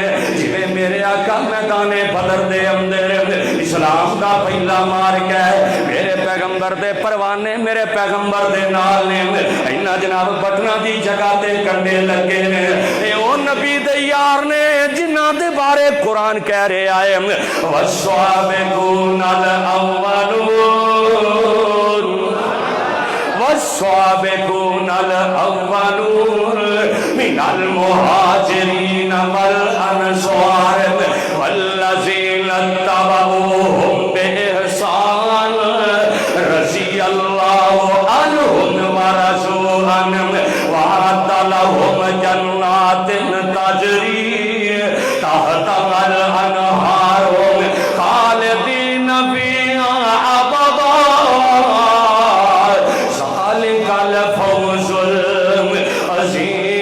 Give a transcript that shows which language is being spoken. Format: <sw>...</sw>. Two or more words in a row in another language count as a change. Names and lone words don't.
<pa>جیویں میرے آقا میدانِ بدر دے اندر اسلام کا پہلا مارگ ہے، میرے پیغمبر دے پروانے میرے پیغمبر دے نال نے، انہاں جناب بٹنا دی جگہ تے کنڈے لگے نے. او نبی دے یار نے جنہاں دے بارے قرآن کہہ رہا ہے</pa> <ar>والسابقون الأولون والسابقون الأولون من المهاجرين والأنصار والذين اتبعوهم بإحسان رضي الله عنهم ورضوا عن وأعد لهم جنات تجري تحتها الأنهار خالدين فيها أبدا ذلك الفوز العظيم.</ar>